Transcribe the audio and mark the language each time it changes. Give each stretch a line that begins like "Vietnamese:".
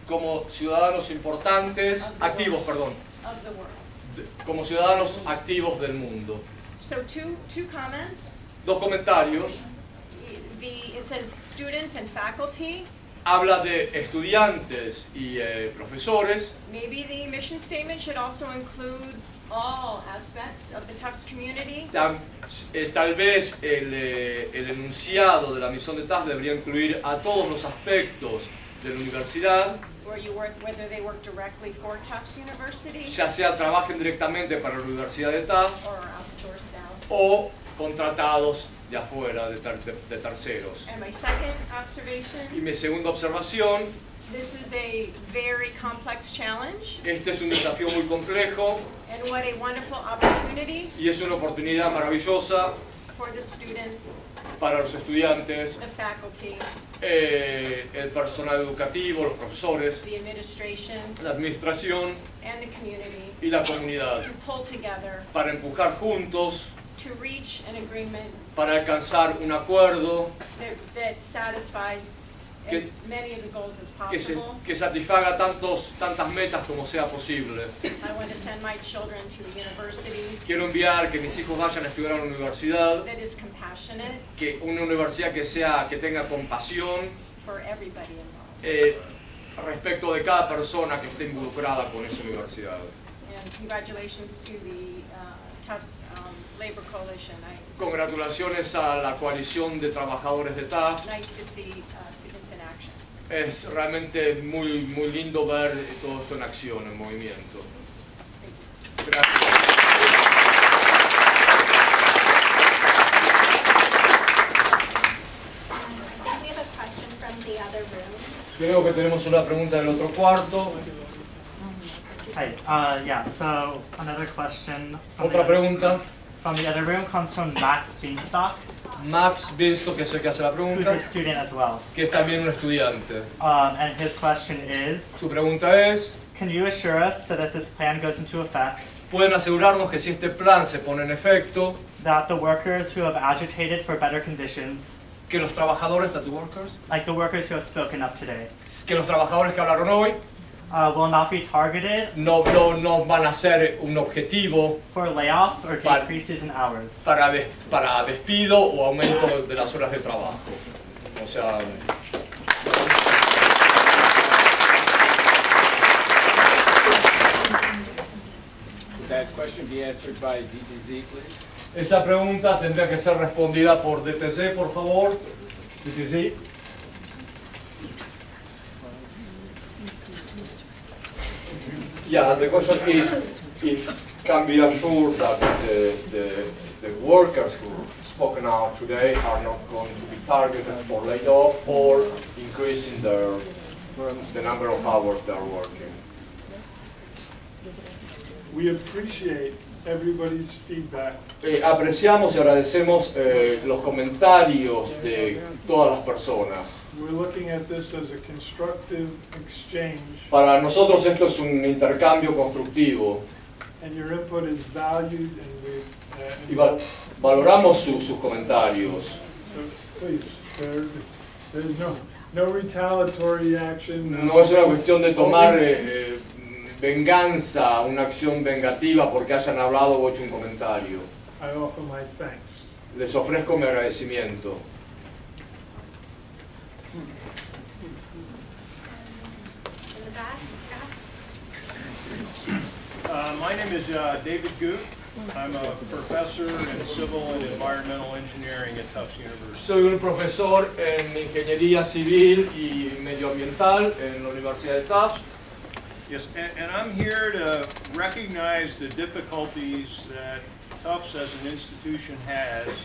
Spanish: como ciudadanos importantes, activos, perdón,
English: of the world.
Spanish: como ciudadanos activos del mundo.
English: So two comments.
Spanish: Dos comentarios.
English: It says students and faculty.
Spanish: Habla de estudiantes y profesores.
English: Maybe the mission statement should also include all aspects of the Tufts community.
Spanish: Tal vez el enunciado de la misión de Tufts debería incluir a todos los aspectos de la universidad,
English: Whether they work directly for Tufts University
Spanish: ya sea trabajen directamente para la Universidad de Tufts
English: or outsourced out.
Spanish: o contratados de afuera, de terceros.
English: And my second observation,
Spanish: Y mi segunda observación,
English: this is a very complex challenge
Spanish: este es un desafío muy complejo
English: and what a wonderful opportunity
Spanish: y es una oportunidad maravillosa
English: for the students,
Spanish: para los estudiantes,
English: the faculty,
Spanish: el personal educativo, los profesores,
English: the administration,
Spanish: la administración
English: and the community
Spanish: y la comunidad,
English: to pull together
Spanish: para empujar juntos,
English: to reach an agreement
Spanish: para alcanzar un acuerdo
English: that satisfies
Spanish: Que-
English: as many of the goals as
Spanish: que
English: possible.
Spanish: satisfaga tantas metas como sea posible.
English: I want to send my children to a university
Spanish: Quiero enviar que mis hijos vayan a estudiar a una universidad,
English: that is compassionate
Spanish: una universidad que tenga compasión
English: for everybody involved.
Spanish: respecto de cada persona que esté involucrada con esa universidad.
English: And congratulations to the Tufts Labor Coalition.
Spanish: Congratulaciones a la coalición de trabajadores de Tufts.
English: Nice to see students in action.
Spanish: Es realmente muy lindo ver todo esto en acción, en movimiento. Gracias.
English: We have a question from the other room.
Spanish: Creo que tenemos una pregunta del otro cuarto.
English: Hi. Yeah. So another question.
Spanish: Otra pregunta.
English: From the other room comes from Max Beanstalk.
Spanish: Max Beanstalk, que es el que hace la pregunta.
English: Who's a student as well.
Spanish: Que es también un estudiante.
English: And his question is.
Spanish: Su pregunta es.
English: Can you assure us so that this plan goes into effect?
Spanish: Pueden asegurarnos que si este plan se pone en efecto.
English: That the workers who have agitated for better conditions.
Spanish: Que los trabajadores,
English: that the workers. Like the workers who have spoken up today.
Spanish: Que los trabajadores que hablaron hoy.
English: Will not be targeted.
Spanish: No van a ser un objetivo.
English: For layoffs or decreases in hours.
Spanish: Para despido o aumento de las horas de trabajo. O sea.
English: Would that question be answered by DTZ, please?
Spanish: Esa pregunta tendría que ser respondida por DTZ, por favor.
English: DTZ. Yeah, the question is if can be assured that the workers who spoken out today are not going to be targeted for layoff or increasing the number of hours they are working. We appreciate everybody's feedback.
Spanish: Apreciamos y agradecemos los comentarios de todas las personas.
English: We're looking at this as a constructive exchange.
Spanish: Para nosotros esto es un intercambio constructivo.
English: And your input is valued and
Spanish: Y valoramos sus comentarios.
English: So please, there's no retaliatory action.
Spanish: No es una cuestión de tomar venganza, una acción vengativa porque hayan hablado o hecho un comentario.
English: I offer my thanks.
Spanish: Les ofrezco mi agradecimiento.
English: My name is David Goot. I'm a professor in civil and environmental engineering at Tufts University.
Spanish: Soy un profesor en ingeniería civil y medioambiental en la Universidad de Tufts.
English: Yes, and I'm here to recognize the difficulties that Tufts as an institution has.